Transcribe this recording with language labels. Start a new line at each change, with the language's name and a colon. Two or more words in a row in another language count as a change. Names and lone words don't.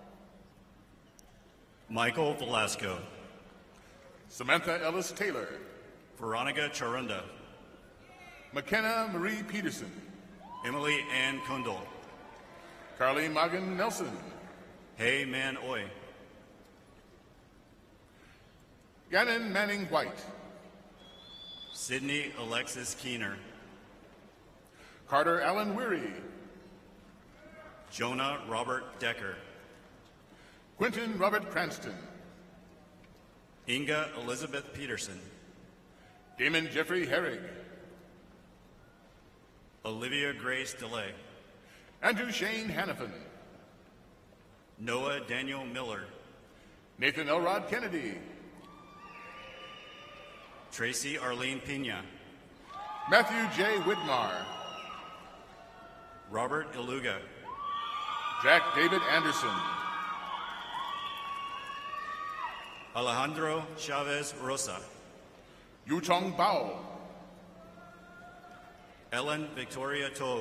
English: Michael Velasco. Samantha Ellis Taylor. Veronica Charunda. McKenna Marie Peterson. Emily Ann Kundal. Carly Magan Nelson. Hey Man Oi. Gannon Manning White. Sydney Alexis Keener. Carter Allen Weary. Jonah Robert Decker. Quentin Robert Cranston. Inga Elizabeth Peterson. Damon Jeffrey Herrig. Olivia Grace DeLay. Andrew Shane Hannafin. Noah Daniel Miller. Nathan Elrod Kennedy. Tracy Arlene Pina. Matthew J. Whitmar. Robert Iluga. Jack David Anderson. Alejandro Chavez Rosa. Yutong Bao. Ellen Victoria Tove.